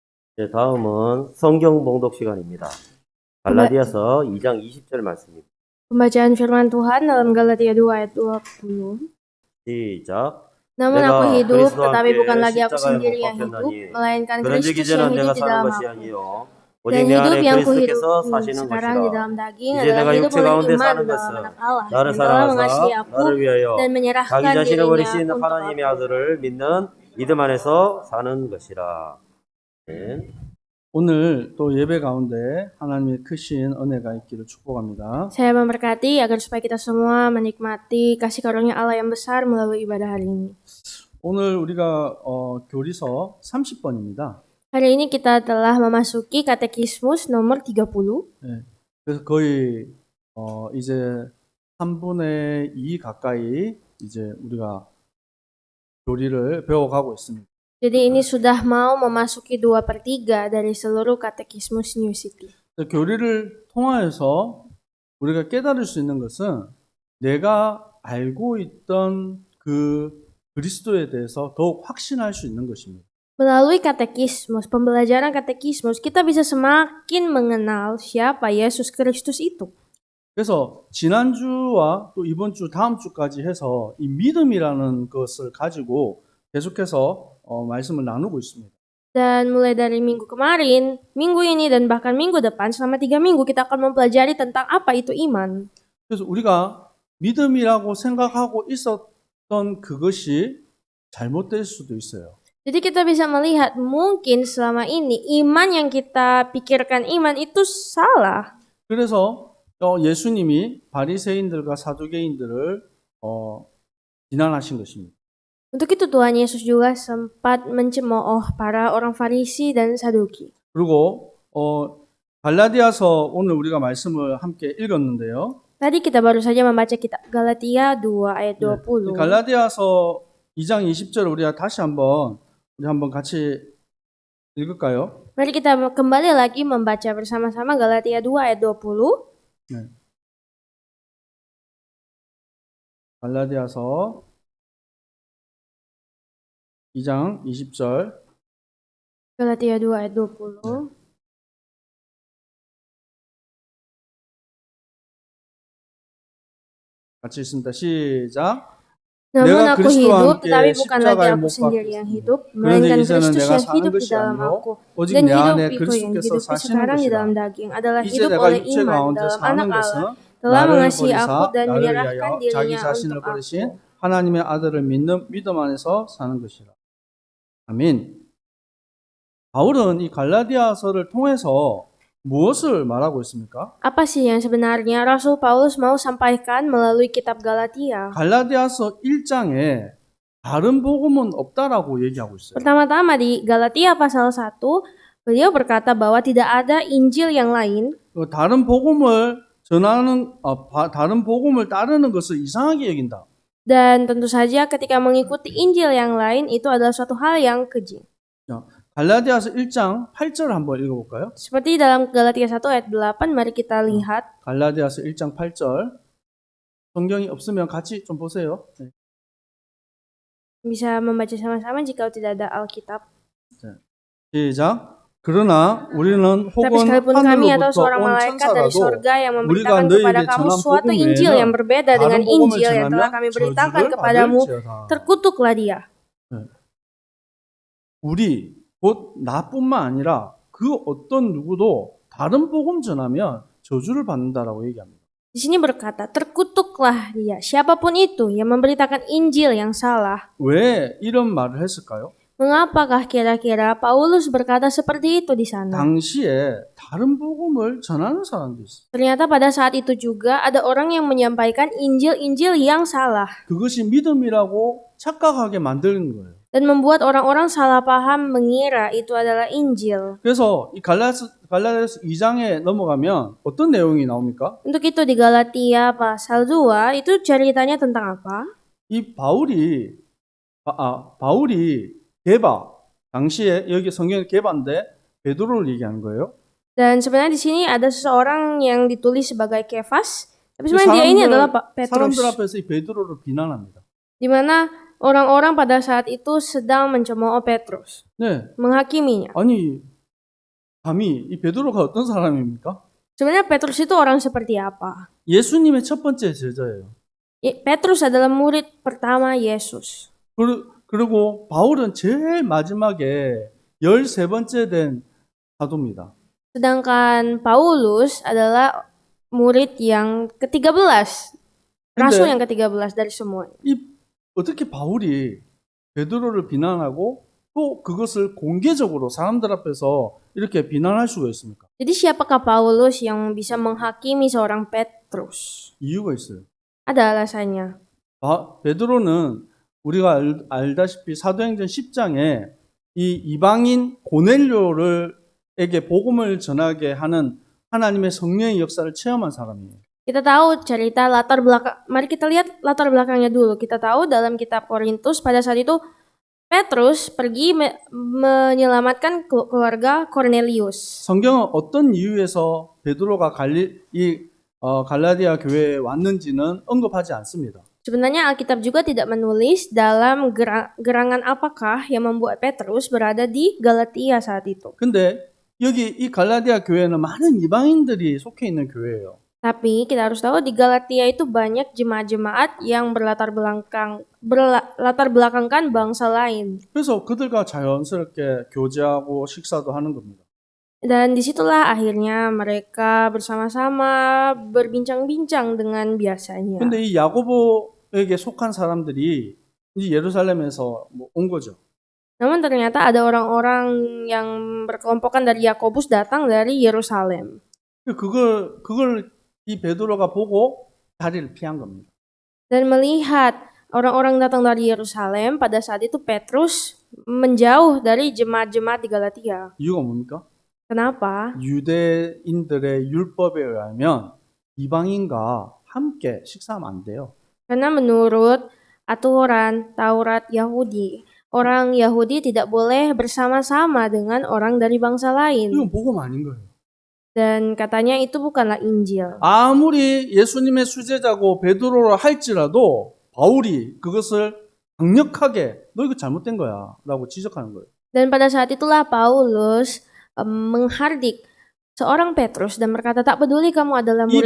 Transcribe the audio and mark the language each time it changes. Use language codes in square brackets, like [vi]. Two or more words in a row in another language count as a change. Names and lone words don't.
[ko] 다음은 성경 봉독 시간입니다. 갈라디아서 2장 20절 말씀입니다. [id] Pembacaan firman Tuhan dalam Galatia 2 ayat 20. [ko] 시작. [id] Namun aku [ko] 내가 [id] hidup, [ko] 그리스도와 [id] tetapi bukan [ko] 함께 [id] lagi aku [ko] 십자가에 못 [id] sendiri yang hidup, [ko] 박혔나니 [id] melainkan [ko] 그런즉 [id] Kristus [ko] 이제는 [id] yang [ko] 내가 [id] hidup di [ko] 사는 [id] dalam [ko] 것이 [id] aku. [ko] 아니요 [id] Dan [ko] 오직 내 [id] hidup [ko] 안에 [id] yang kuhidup [ko] 그리스도께서 사시는 [id] sekarang di [ko] 것이라. [id] dalam daging [ko] 이제 [id] adalah [ko] 내가 [id] hidup [ko] 육체 [id] oleh [ko] 가운데 [id] iman [ko] 사는 [id] dalam [ko] 것은 [id] anak Allah [ko] 나를 [id] yang telah mengasihi [ko] 사랑하사 [id] aku [ko] 나를 위하여 [id] dan [ko] 자기 [id] menyerahkan [ko] 자신을 [id] dirinya [ko] 버리신 [id] untuk [ko] 하나님의 [id] aku. [ko] 아들을 믿는 믿음 안에서 사는 것이라. 네. 오늘 또 예배 가운데 하나님의 크신 은혜가 있기를 축복합니다. [id] Saya memberkati agar supaya kita semua menikmati kasih karunia Allah yang besar melalui ibadah hari ini. [ko] 오늘 우리가 교리서 30번입니다. [id] Hari ini kita telah memasuki katekismus nomor 30. [ko] 네, 그래서 거의 이제 3분의 2 가까이 이제 우리가 교리를 배워가고 있습니다. [id] Jadi ini sudah mau memasuki 2/3 dari seluruh katekismus New City. [ko] 교리를 통하여서 우리가 깨달을 수 있는 것은 내가 알고 있던 그 그리스도에 대해서 더욱 확신할 수 있는 것입니다. [id] Melalui katekismus, pembelajaran katekismus, kita bisa semakin mengenal siapa Yesus Kristus itu. [ko] 그래서 지난주와 또 이번 주, 다음 주까지 해서 이 믿음이라는 것을 가지고 계속해서 말씀을 나누고 있습니다. [id] Dan mulai dari minggu kemarin, minggu ini, dan bahkan minggu depan, selama 3 minggu kita akan mempelajari tentang apa itu iman. [ko] 그래서 우리가 믿음이라고 생각하고 있었던 그것이 잘못될 수도 있어요. [id] Jadi kita bisa melihat mungkin selama ini iman yang kita pikirkan iman itu salah. [ko] 그래서 예수님이 바리새인들과 사두개인들을 비난하신 것입니다. [id] Untuk itu Tuhan Yesus juga sempat mencemooh para orang Farisi dan Saduki. [ko] 그리고 갈라디아서 오늘 우리가 말씀을 함께 읽었는데요. [id] Tadi kita baru saja membaca kitab Galatia 2 ayat 20. [ko] 갈라디아서 2장 20절 우리가 다시 한번 같이 읽을까요? [id] Mari kita kembali lagi membaca bersama-sama Galatia 2 ayat 20. [ko] 네. 갈라디아서 2장 20절. [id] Galatia 2 ayat 20. [ko] 같이 읽습니다. 시작. [id] Namun [ko] 내가 [id] aku [ko] 그리스도와 [id] hidup, [ko] 함께 [id] tetapi bukan lagi [ko] 십자가에 [id] aku [ko] 못 [id] sendiri yang [ko] 박혔으니 [id] hidup, [ko] 그런데 [id] melainkan [ko] 이제는 [id] Kristus [ko] 내가 [id] yang [ko] 사는 [id] hidup di [ko] 것이 [id] dalam [ko] 아니요 [id] aku. [ko] 오직 [id] Dan [ko] 내 안에 [id] hidupku yang [ko] 그리스도께서 [id] hidup [ko] 사시는 [id] sekarang di [ko] 것이라. [id] dalam daging adalah [ko] 이제 [id] hidup [ko] 내가 [id] oleh [ko] 육체 [id] iman [ko] 가운데 [id] dalam anak [ko] 사는 [id] Allah, [ko] 것은 [id] telah [ko] 나를 [id] mengasihi aku [ko] 버리사 [id] dan [ko] 나를 [id] menyerahkan [ko] 위하여 자기 [id] dirinya [ko] 자신을 [id] untuk [ko] 버리신 [id] aku. [ko] 하나님의 아들을 믿는 믿음 안에서 사는 것이라. 아멘. 바울은 이 갈라디아서를 통해서 무엇을 말하고 있습니까? [id] Apa sih yang sebenarnya Rasul Paulus mau sampaikan melalui kitab Galatia? [ko] 갈라디아서 1장에 다른 복음은 없다라고 얘기하고 있어요. [id] Pertama-tama di Galatia pasal 1, beliau berkata bahwa tidak ada Injil yang lain. [ko] 다른 복음을 전하는 다른 복음을 따르는 것을 이상하게 여긴다. [id] Dan tentu saja ketika mengikuti Injil yang lain itu adalah suatu hal yang keji. [ko] 갈라디아서 1장 8절 한번 읽어볼까요? [id] Seperti dalam Galatia 1 ayat 8, mari kita lihat. [ko] 갈라디아서 1장 8절. 성경이 없으면 같이 좀 보세요. 네. [id] Bisa membaca sama-sama jika tidak ada Alkitab. [ko] 시작. 그러나 우리는 [id] Tapi [ko] 혹은 [id] sekalipun kami atau [ko] 하늘로부터 [id] seorang [ko] 온 [id] malaikat dari [ko] 천사라도 [id] sorga yang [ko] 우리가 [id] memberitakan kepada [ko] 너희에게 [id] kamu [ko] 전한 [id] suatu [ko] 복음 [id] Injil yang [ko] 외에는 [id] berbeda dengan [ko] 다른 복음을 [id] Injil yang telah [ko] 전하면 [id] kami beritakan [ko] 저주를 [id] kepadamu, [ko] 받을지어다. [id] terkutuklah dia. [ko] 우리 곧 나뿐만 아니라 그 어떤 누구도 다른 복음 전하면 저주를 받는다라고 얘기합니다. [id] Di sini berkata, terkutuklah dia, siapapun itu yang memberitakan Injil yang salah. [ko] 왜 이런 말을 했을까요? [id] Mengapakah kira-kira Paulus berkata seperti itu di sana? [ko] 당시에 다른 복음을 전하는 사람도 있어요. [id] Ternyata pada saat itu juga ada orang yang menyampaikan Injil-Injil yang salah. [ko] 그것이 믿음이라고 착각하게 만드는 거예요. [id] Dan membuat orang-orang salah paham mengira itu adalah Injil. [ko] 그래서 이 갈라디아서 2장에 넘어가면 어떤 내용이 나옵니까? [id] Untuk itu di Galatia pasal 2 itu ceritanya tentang apa? [ko] 이 바울이 게바 당시에 여기 성경에 게바인데 베드로를 얘기하는 거예요. [id] Dan sebenarnya di sini ada seseorang yang ditulis sebagai Kefas, tapi sebenarnya dia ini adalah Petrus. [ko] 사람들 앞에서 이 베드로를 비난합니다. [id] Di mana orang-orang pada saat itu sedang mencemooh Petrus, [ko] 네, [id] menghakiminya. [ko] 아니 감히 이 베드로가 어떤 사람입니까? [id] Sebenarnya Petrus itu orang seperti apa? [ko] 예수님의 첫 번째 제자예요. [id] Petrus adalah murid pertama Yesus. [ko] 그리고 바울은 제일 마지막에 13번째 된 사도입니다. [id] Sedangkan Paulus adalah murid yang ke-13. Rasul yang ke-13 dari semua. [ko] 어떻게 바울이 베드로를 비난하고 또 그것을 공개적으로 사람들 앞에서 이렇게 비난할 수가 있습니까? [id] Jadi siapakah Paulus yang bisa menghakimi seorang Petrus? [ko] 이유가 있어요. [id] Ada alasannya. [ko] 베드로는 우리가 알다시피 사도행전 10장에 이 이방인 고넬료에게 복음을 전하게 하는 하나님의 성령의 역사를 체험한 사람이에요. [id] Kita tahu cerita latar belakang. Mari kita lihat latar belakangnya dulu. Kita tahu dalam kitab Korintus pada saat itu Petrus pergi menyelamatkan keluarga Cornelius. [ko] 성경은 어떤 이유에서 베드로가 갈라디아 교회에 왔는지는 언급하지 않습니다. [id] Sebenarnya Alkitab juga tidak menulis dalam gerangan apakah yang membuat Petrus berada di Galatia saat itu. [ko] 근데 여기 이 갈라디아 교회는 많은 이방인들이 속해 있는 교회예요. [id] Tapi kita harus tahu di Galatia itu banyak jemaat-jemaat yang berlatar belakangkan bangsa lain. [ko] 그래서 그들과 자연스럽게 교제하고 식사도 하는 겁니다. [id] Dan disitulah akhirnya mereka bersama-sama berbincang-bincang dengan biasanya. [ko] 근데 이 야고보에게 속한 사람들이 이제 예루살렘에서 온 거죠. [id] Namun ternyata ada orang-orang yang berkelompokan dari Yakobus datang dari Yerusalem. [ko] 그걸 이 베드로가 보고 다리를 피한 겁니다. [id] Dan melihat orang-orang datang dari Yerusalem, pada saat itu Petrus menjauh dari jemaat-jemaat di Galatia. [ko] 이유가 뭡니까? [id] Kenapa? [ko] 유대인들의 율법에 의하면 이방인과 함께 식사하면 안 돼요. [id] Karena menurut aturan Taurat Yahudi, orang Yahudi tidak boleh bersama-sama dengan orang dari bangsa lain. [ko] 이건 복음 아닌 거예요. [id] Dan katanya itu bukanlah Injil. [ko] 아무리 예수님의 수제자고 베드로라 할지라도 바울이 그것을 강력하게 너 이거 잘못된 거야 라고 지적하는 거예요. [id] Dan pada saat itulah Paulus menghardik seorang Petrus dan berkata, tak peduli kamu adalah [ko] 이